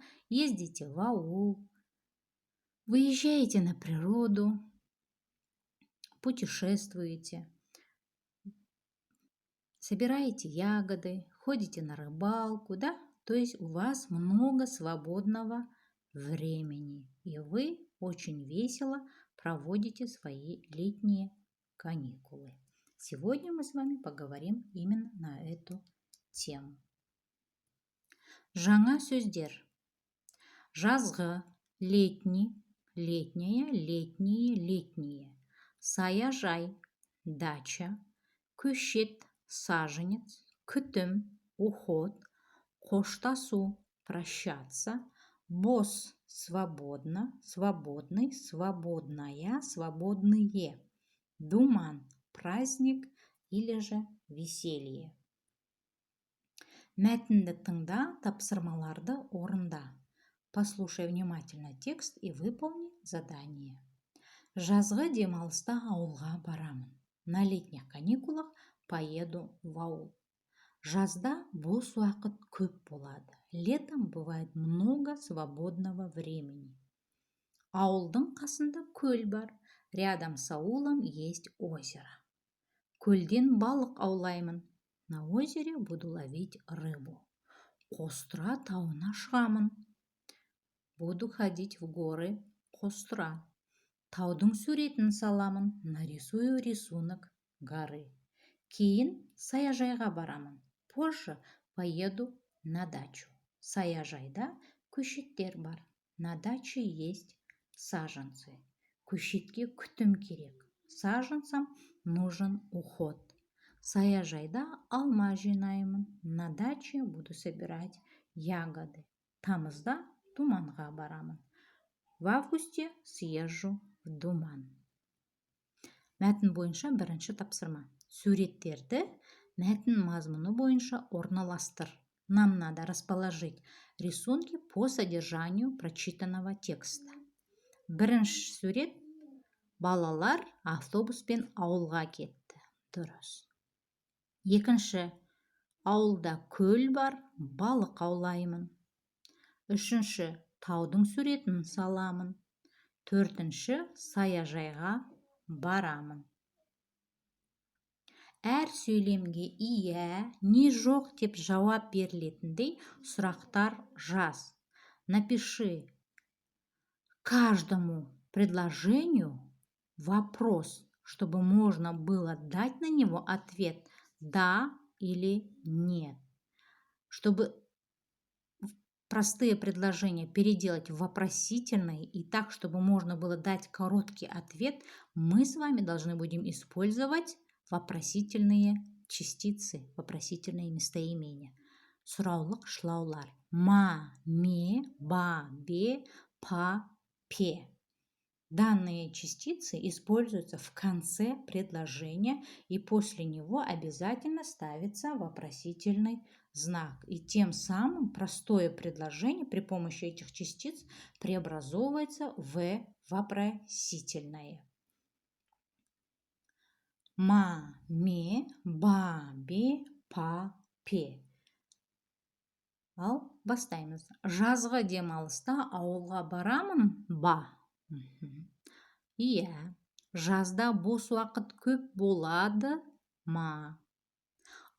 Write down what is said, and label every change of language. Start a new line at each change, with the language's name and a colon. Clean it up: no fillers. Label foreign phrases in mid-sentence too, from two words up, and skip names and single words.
Russian: Ездите в аул, выезжаете на природу, путешествуете, собираете ягоды, ходите на рыбалку. Да? То есть у вас много свободного времени, и вы очень весело проводите свои летние каникулы. Сегодня мы с вами поговорим именно на эту тему.
Kazakh: Жаңа сөздер. Жазғы,
Russian: летний, летняя, летние, летние.
Kazakh: Саяжай, дача, көшет, саженец, күтім, уход, қоштасу, прощаться, бос,
Russian: свободно, свободный, свободная, свободные, думан, праздник или же веселье.
Kazakh: Мәтінді тыңда, тапсырмаларды орында.
Russian: Послушай внимательно текст и выполни задание.
Kazakh: Жазғы демалыста ауылға барамын.
Russian: На летних каникулах поеду в аул.
Kazakh: Жазда бос уақыт көп болады.
Russian: Летом бывает много свободного времени.
Kazakh: Ауылдың қасында көл бар.
Russian: Рядом с аулом есть озеро.
Kazakh: Көлден балық аулаймын.
Russian: На озере буду ловить рыбу.
Kazakh: Қостыра тауына шығамын.
Russian: Буду ходить в горы Қостыра.
Kazakh: Таудың суретін саламын.
Russian: Нарисую рисунок горы.
Kazakh: Кейін саяжайға барамын.
Russian: Позже поеду на дачу.
Kazakh: Саяжайда көшеттер бар.
Russian: На даче есть саженцы.
Kazakh: Көшетке күтім керек.
Russian: Саженцам нужен уход.
Kazakh: Саяжайда алма жинаймын.
Russian: На даче буду собирать ягоды.
Kazakh: Тамызда Думанға барамын.
Russian: В августе съезжу в Думан.
Kazakh: Мәтін бойынша бірінші тапсырма. Суреттерді мәтін мазмұны бойынша орналастыр.
Russian: Нам надо расположить рисунки по содержанию прочитанного текста.
Kazakh: Бірінші сурет: балалар автобуспен ауылға кетті. Дұрыс. Екінші: ауылда көл бар, балық аулаймын. Үшінші: таудың суретін саламын. Төртінші: саяжайға барамын. Әр сөйлемге иә, не жоқ деп жауап берілетіндей сұрақтар жаз.
Russian: Напиши каждому предложению вопрос, чтобы можно было дать на него ответ «да» или «нет». Чтобы простые предложения переделать в вопросительные и так, чтобы можно было дать короткий ответ, мы с вами должны будем использовать вопросительные частицы, вопросительные местоимения.
Kazakh: Сұраулық шылаулар. Ма, ме, ба, бе, па, пе.
Russian: Данные частицы используются в конце предложения, и после него обязательно ставится вопросительный знак. И тем самым простое предложение при помощи этих частиц преобразовывается в вопросительное.
Kazakh: Ма, ме, ба, бе, па, пе. Ал бастаймыз. Жазғы демалыста ауылға барамын ба. Иә, жазда бос уақыт көп болады ма.